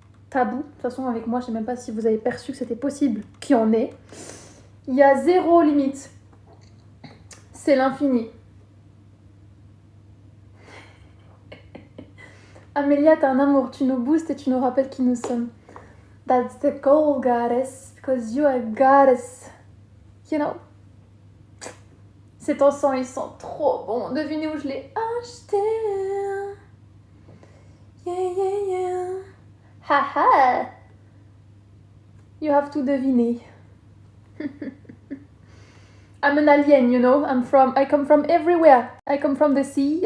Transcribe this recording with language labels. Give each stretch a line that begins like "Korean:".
French: Tabou. De toute façon avec moi, je sais même pas si vous avez perçu que c'était possible qu'il y en ait. Il y a zéro limite. C'est l'infini. Amélia, t'es un amour, tu nous boostes et tu nous rappelles qui nous sommes.
English: That's the goal, goddess, because you are a goddess. You know.
French: Cet encens, il sent trop bon. Devinez où je l'ai acheté.
English: Yeah, yeah, yeah. Haha. You have to
French: deviner.
English: I'm an alien, you know. I come from everywhere. I come from the sea.